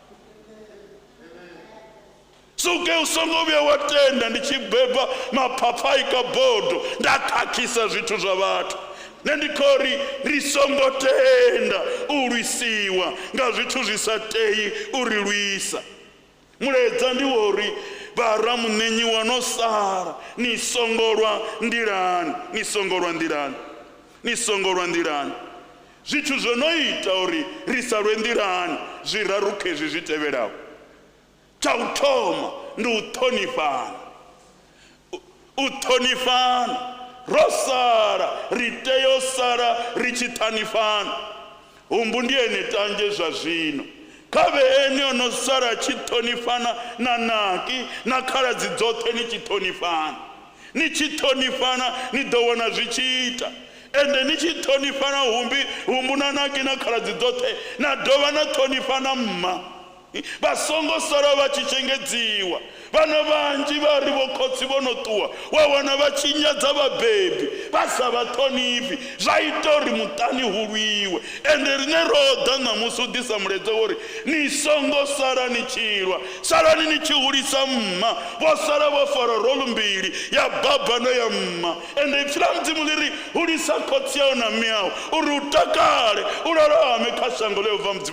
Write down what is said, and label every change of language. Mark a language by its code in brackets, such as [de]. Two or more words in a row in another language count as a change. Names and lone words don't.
[ve] suke u songo vhuya wa tenda ndi tshi beba maphapha Ichabod nda khakhisa zwithu zwa vhathu ne ndi khou ri ri songo tenda u lwisiwa nga zwithu zwi sa tei u ri lwisa mulaedza ndi wori vha Ramunenyiwa no sala ni songolwa ndirani ni songolwa ndirani ni songolwa ndirani zwithu zwo no ita uri ri sa lwe ndirani zwiraru khezwi zwi tevhelaho tsha u thoma ndi u ṱhonifhana u ṱhonifhana ro sala ri tea u sala ri tshi ṱhanifhana humbu ndi ene tanzhe zwa zwino kha vhe ene o no sala tshi ṱhonifhana na naki na khaladzi dzoṱhe ni tshi ṱhonifhana ni tshi ṱhonifhana ni ḓo wana zwi tshi ita ende ni tshi ṱhonifhana humbu na naki na khaladzi dzoṱhe na dovha na ṱhonifhana mma vha songo sala vha tshi shengedziwa vana vanji vari vokhotsi vono ṱuwa wa wana vha tshinyadza vhabebi vha sa vha ṱhonifhi zwa ita uri muṱani hulwiwe ende rine ro ḓa ṋamusi u ḓisa mulaedza wori ni songo sala ni tshilwa salani ni tshi hulisa mma vho sala vho fara rolu mbili ya baba na ya mma ende ipfi la mudzimu ḽi ri hulisa khotsi yau na mme yau uri u takale u lalame kha shango ḽe u bva mudzimu wa